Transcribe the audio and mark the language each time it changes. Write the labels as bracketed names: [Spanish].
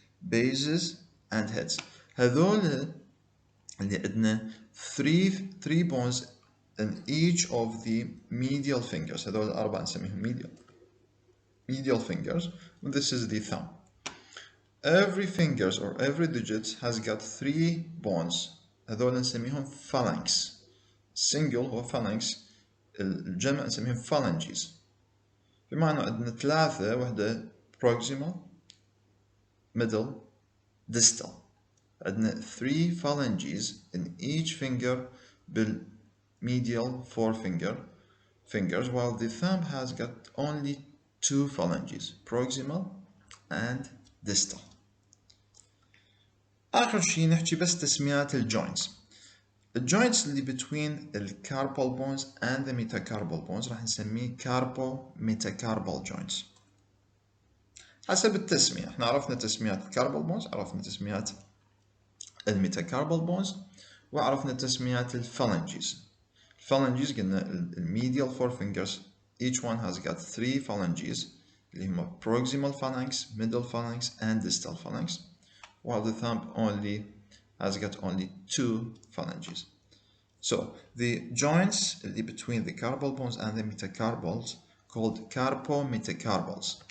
[English] Bases and heads. [Arabic] هذول اللي عندنا [English] 3 bones in each of the medial fingers. [Arabic] هذول الأربعة نسميهم medial fingers, [English] and this is the thumb. Every fingers or every digit has got 3 bones. [Arabic] هذول نسميهم phalanx. Single هو phalanx، الجمع نسميهم phalanges. بمعنى عندنا 3، وحدة proximal, middle, distal. عندنا [English] 3 phalanges in each finger بالmedial 4 fingers, while the thumb has got only 2 phalanges, proximal and distal. [Arabic] آخر شيء نحكي بس تسميات الجوينتس. الجوينتس اللي between الcarpal bones and the metacarpal bones راح نسميه carpo-metacarpal joints. حسب التسمية، احنا عرفنا تسميات الكاربال بونز، عرفنا تسميات الميتاكاربال بونز، وعرفنا تسميات الفالنجيز. الفالنجيز قلنا الميديال [English] 4 fingers each one has got 3 phalanges [Arabic] اللي هما [English] proximal phalanx, middle phalanx and distal phalanx, while the thumb only has got only 2 phalanges. So the joints between the carpal bones and the metacarpals called carpo-metacarpals.